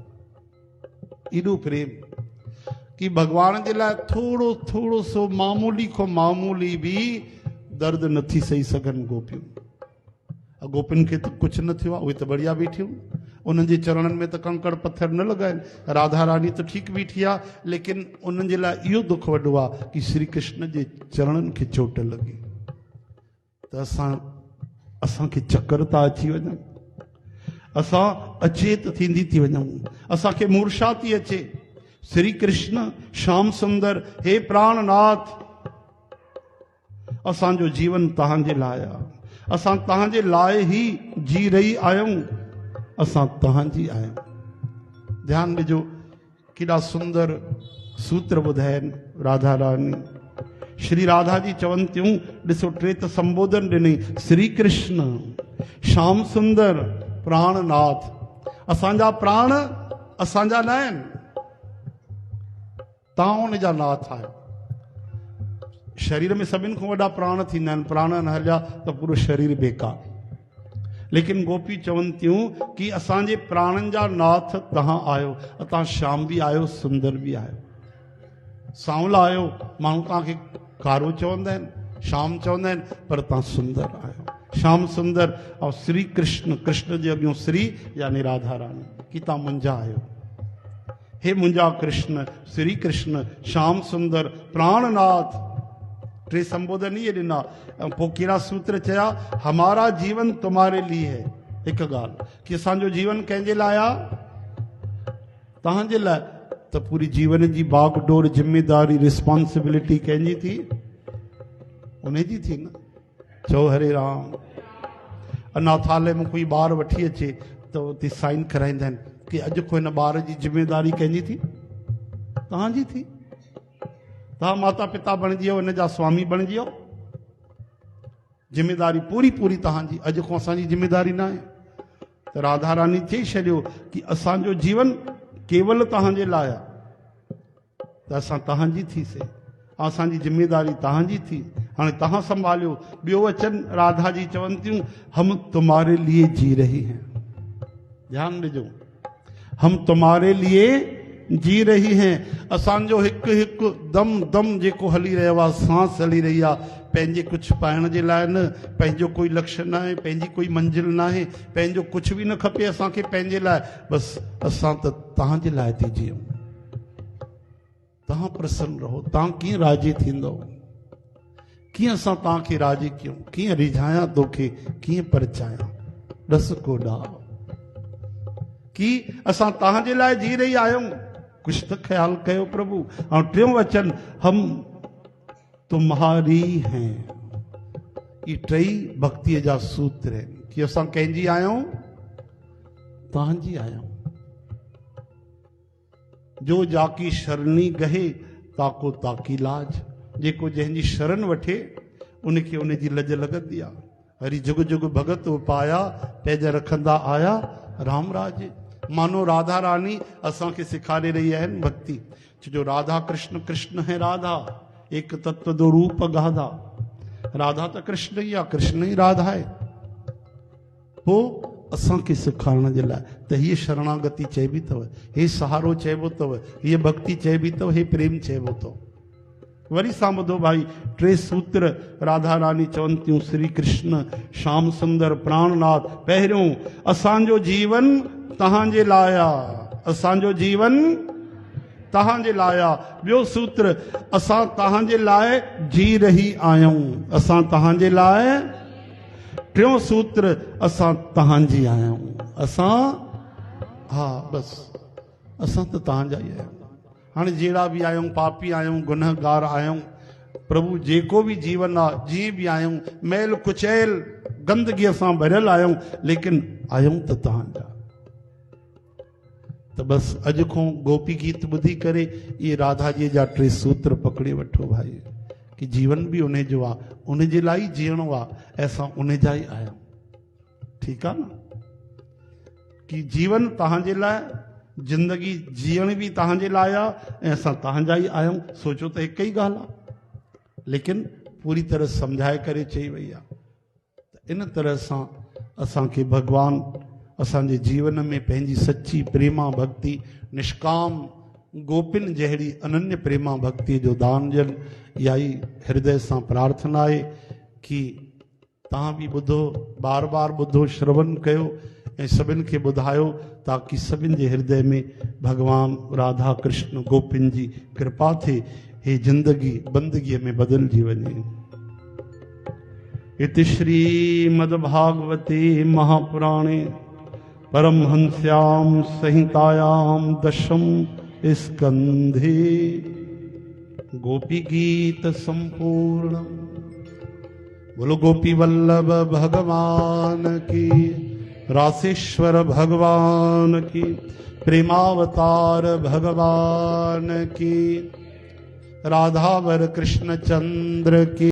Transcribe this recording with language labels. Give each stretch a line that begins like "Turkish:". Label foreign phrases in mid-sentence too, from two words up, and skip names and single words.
Sindhi: एॾो प्रेम कि भॻवान जे लाइ थोरो थोरो सो मामूली खां मामूली बि दर्द नथी सही सघनि गोपियूं। गोपियुनि खे त कुझु न थियो आहे, उहे त बढ़िया बीठियूं, उन्हनि जे चरणनि में त कंकड़ पत्थर न लॻा आहिनि। राधा रानी त ठीकु बीठी आहे, लेकिन उन्हनि जे लाइ इहो दुख वॾो आहे कि श्री कृष्ण जे चरणनि खे चोट लॻी त असांखे चक्कर था अची वञनि, असां अचेत थींदी थी वञूं, असांखे मूर्छा थी अचे। श्री कृष्ण श्याम सुंदर, हे प्राणनाथ, असांजो जीवन तव्हांजे लाइ आहे, असां तव्हांजे लाइ ई जी रही आहियूं, असां तव्हांजी आहियूं। ध्यानु ॾिजो केॾा सुंदर सूत्र ॿुधाइनि राधा रानी। श्री राधा जी चवनि थियूं, ॾिसो टे त संबोधन ॾिनई, श्री कृष्ण श्याम सुंदर प्राणनाथ। असांजा प्राण असांजा न आहिनि, तव्हां उन जा नाथ आहियो। शरीर में सभिनि खां वॾा प्राण थींदा आहिनि, प्राण न हलिया त पूरो शरीर बेकार। लेकिन गोपी चवनि थियूं कि असांजे प्राणनि जा नाथ तव्हां आहियो। तव्हां श्याम बि आहियो, सुंदर बि आहियो, सांवला आहियो। माण्हू तव्हांखे कारो चवंदा आहिनि, श्याम चवंदा आहिनि, पर तव्हां सुंदर आहियो। श्याम सुंदर ऐं श्री कृष्ण, कृष्ण जे अॻियां श्री यानी राधा रानी, कि तव्हां मुंहिंजा आहियो। हे मुंहिंजा कृष्ण, श्री कृष्ण श्याम सुंदर प्राणनाथ। टे संबोधन इहे ॾिना। पोइ कहिड़ा सूत्र चया,
Hindi: हमारा जीवन तुम्हारे लिए है।
Sindhi: हिकु ॻाल्हि कि असांजो जीवन कंहिंजे लाइ आहे, तव्हांजे लाइ। त पूरी जीवन जी बागडोर, जिम्मेदारी, रिस्पॉन्सिबिलिटी कंहिंजी थी, उन जी थी न। चओ हरे राम। अनाथालय में कोई ॿार वठी अचे त उते साइन कराईंदा आहिनि कि अॼु को हिन ॿार जी जिम्मेदारी कंहिंजी थी, तव्हांजी थी। तव्हां माता पिता बणिजी वियो, हिन जा स्वामी बणिजी वियो, जिम्मेदारी पूरी पूरी तव्हांजी। अॼु खां असांजी जिम्मेदारी न आहे। त राधा रानी चई छॾियो कि असांजो जीवन केवल तव्हांजे लाइ आहे, त असां तव्हांजी थीसीं, असांजी जिम्मेदारी तव्हांजी थी। हाणे तव्हां संभालियो। ॿियो वचन राधा जी चवनि थियूं,
Hindi: हम तुम्हारे लिए जी रही हैं।
Sindhi: ध्यानु ॾिजो,
Hindi: हम तुम्हारे लिए जी रही हैं।
Sindhi: असांजो हिकु हिकु दम दम जेको हली रहियो आहे, सांस हली रही आहे, पंहिंजे कुझु पाइण जे लाइ न, पंहिंजो कोई लक्ष्य न आहे, पंहिंजी कोई मंजिल न आहे, पंहिंजो कुझु बि न खपे असांखे पंहिंजे लाइ। बसि असां त तव्हांजे लाइ थी जियूं। तव्हां प्रसन्न रहो, तव्हां कीअं राज़ी थींदो, कीअं असां तव्हांखे राज़ी कयूं, कीअं रिझायां तोखे, कीअं परचायां, ॾस कोॾा की असां तव्हांजे लाइ जी रही आहियूं, कुछ त ख्याल कयो प्रभु। ऐं टियों वचन,
Hindi: हम तुम्हारी हैं।
Sindhi: ये टई भक्तीअ जा सूत्र आहिनि कि असां कंहिंजी आहियूं, तव्हांजी आहियूं।
Hindi: जो जाकी शरणी गहे ताको ताकी लाज,
Sindhi: जेको जंहिंजी शरण वठे उनखे उनजी लज लॻंदी आहे।
Hindi: हरी जुग जुग भगत पाया पैज रखंदा आया राम राज।
Sindhi: मानो राधा रानी असांखे सेखारे रही आहिनि भक्ति,
Hindi: जो राधा कृष्ण, कृष्ण है राधा, एक तत्व दो रूप गाधा।
Sindhi: राधा तो कृष्ण ही आहे,
Hindi: कृष्ण ही राधा है।
Sindhi: पोइ असांखे सेखारण जे लाइ त हीअ शरणागति चइबी अथव, हे सहारो चइबो अथव, हीअ भक्ति चइबी अथव, हे प्रेम चइबो अथव। वरी सां ॿुधो भाई, टे सूत्र राधा रानी चवनि थियूं, श्री कृष्ण श्याम सुंदर प्राणनाथ। पहिरियों, असांजो जीवन तव्हांजे लाइ आहे, असांजो जीवन तव्हांजे लाइ आहे। ॿियो सूत्र, असां तव्हांजे लाइ जी रही आहियूं, असां तव्हांजे लाइ। टियों सूत्र, असां तव्हांजी आहियूं, असां, हा बस असां त तव्हांजा ई आहियूं। हाणे जहिड़ा बि आहियूं, पापी आहियूं, गुनहगार आहियूं, प्रभु जेको बि जीवन आहे, जीअं बि आहियूं, मैल कुचैल गंदगीअ सां भरियल आहियूं, लेकिन आहियूं त तव्हांजा। त बस अॼु खां गोपी गीत ॿुधी करे इहे राधा जी जा टे सूत्र पकड़े वठो भाई, कि जीवन भी उन जो आहे, उन जे लाइ जीअणो आहे, असां उन जा ई आहियूं। ठीकु आहे न, कि जीवन तव्हांजे लाइ, जिंदगी जीअण भी तव्हांजे लाइ आहे, ऐं असां तव्हांजा ई आहियूं। सोचो त हिकु ई ॻाल्हि आहे, लेकिन पूरी तरह सम्झाए करे चई वई आहे। त इन तरह सां असांखे भगवान असांजे जीवन में पंहिंजी सच्ची प्रेमा भक्ति, निष्काम गोपिन जहिड़ी अनन्य प्रेमा भक्ति जो दान ॾियनि। इहा ई हृदय सां प्रार्थना आहे कि तव्हां बि ॿुधो, बार बार ॿुधो, श्रवण कयो ऐं सभिनि खे ॿुधायो, ताकि सभिनि जे हृदय में भगवान राधा कृष्ण गोपिन जी कृपा थिए, हे जिंदगी बंदगीअ में बदिलजी वञे।
Sanskrit: इति श्रीमद्भागवते महापुराणे परमहंस्यां संहितायां दशम स्कंधे गोपी गीत संपूर्ण।
Hindi: बोलो गोपी वल्लभ भगवान की, रासेश्वर भगवान की, प्रेमावतार भगवान की, राधावर कृष्ण चंद्र की।